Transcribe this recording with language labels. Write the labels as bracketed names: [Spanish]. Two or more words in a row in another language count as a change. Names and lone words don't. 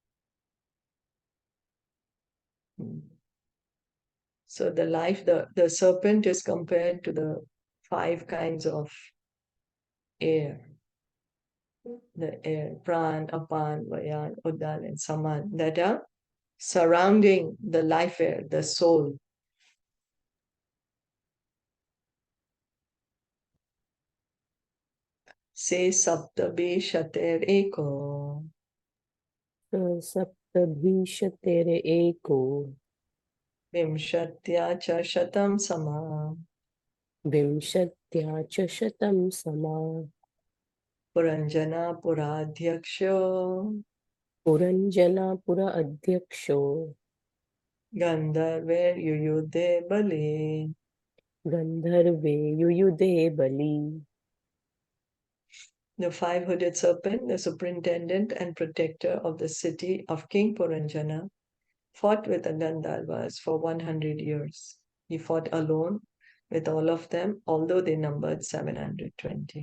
[English] So the serpent is compared to the 5 kinds of air. The air, [Sanskrit] pran, apan, vayan, udan, [English] and saman, that are surrounding the life air, the soul. [Sanskrit] Se saptabhi shater eko. Saptabhishatere eko. Vimshatya cha shatam sama. Vimshatya cha shatam sama. Purañjana puradhyaksho. Puranjana pura adhyaksho. Gandharver yuyude bali. Gandharve yuyude bali. [English] The 5 hooded serpent, the superintendent and protector of the city of King Purañjana, fought with the Gandharvas for 100 years. He fought alone with all of them, although they numbered 720.